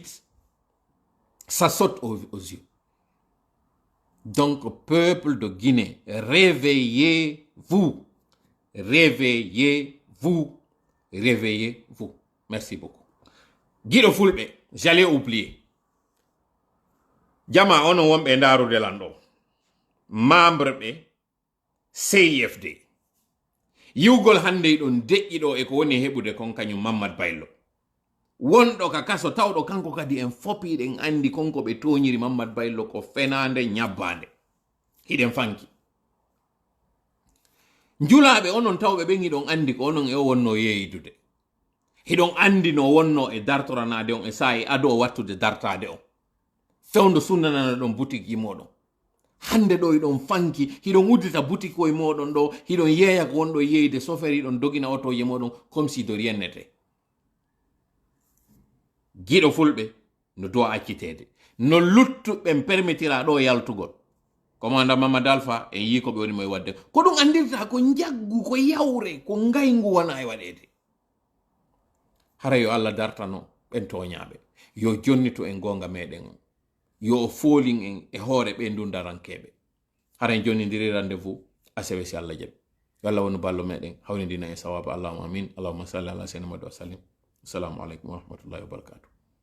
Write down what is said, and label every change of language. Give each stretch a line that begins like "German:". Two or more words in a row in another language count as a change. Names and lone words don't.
French: Ça saute aux yeux. Donc, peuple de Guinée, réveillez-vous. Réveillez-vous. Réveillez-vous. Merci beaucoup. Guido Fulbe, j'allais oublier.
Fula: Jama ono wombe ndaru de lando. Membre be CIFD. Yugol hande don deƴƴiɗo e ko woni heɓude kon kañum Mamadou Baylo. Wonɗo ka kaso tawɗo kanko kadi en fopiɗen andi konko ɓe toñiri Mamadou Baylo ko fenande ñabbande. Hiɗen fanki. Njulaɓe onon tawɓe ɓen hiɗon andi ko onon e o wonno yeyidude. Hiɗon andi no wonno e dartoranade on e sa'i ado o wattude dartade on. Fewndo sunnanana ɗon boutique moɗon. Hande ɗo hiɗon fanki, hiɗon uddita boutique koye moɗon ɗo, hiɗon yeeya ko wonɗo yeyde sofer hiɗon dogina otoje moɗon
French: comme si de rien n'était.
Fula: Giɗo fulɓe no dowa accitede. No luttuɓen permettira ɗo yaltugol. Commandant Mamadou Alpha en yi ko ɓe woni moye wadde. Ko ɗum andirta ko jaggu, ko yawre, ko ngaygu wona e waɗede. Hara yo Allah dartano ɓen toñaɓe. Yo jonnito en gonga meɗen on. Yo folin en e hoore ɓe ndundarankeɓe. Haren jonnidiri rendez-vous asewe si Allah jaɓi. Yo Allah wonu ballo meɗen hawnidina e sawaba.
Arabic: اللهم آمين. اللهم صل على سيدنا محمد وسلم. السلام عليكم ورحمة الله وبركاته.